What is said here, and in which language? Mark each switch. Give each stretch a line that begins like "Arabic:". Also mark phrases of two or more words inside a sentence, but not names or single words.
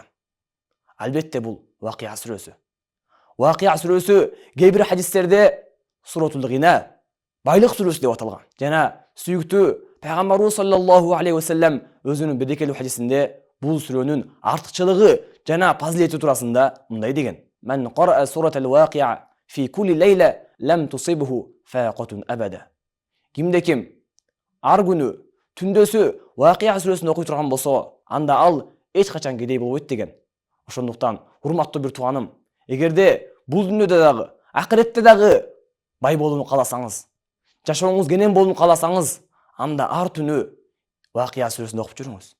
Kyrgyz: Албетте бул Вакия сүрөсү. Вакия сүрөсү кээ бир хадистерде Суратул Гина, байлык сүрөсү деп аталган. Жана сүйүктүү пайгамбарыбыз
Arabic: صلى الله عليه وسلم
Kyrgyz: өзүнүн бедекелүү хадисинде бул сүрөнүн артыкчылыгы жана фазилети туурасында мындай деген:
Arabic: "من قرأ سورة الواقعة في كل ليلة لم تصبه فاقة أبدا."
Kyrgyz: Кимде-ким ар күнү түндөсү Вакия сүрөсүн окуй турган болсо, анда ал эч качан кедей болбойт деген. Ошондуктан, урматтуу бир тууганым, эгерде бул дүйнөдө дагы, акыретте дагы бай болууну кааласаңыз, жашооңуз кенен болууну кааласаңыз, анда ар түнү Вакия сүрөсүн окуп жүрүңүз.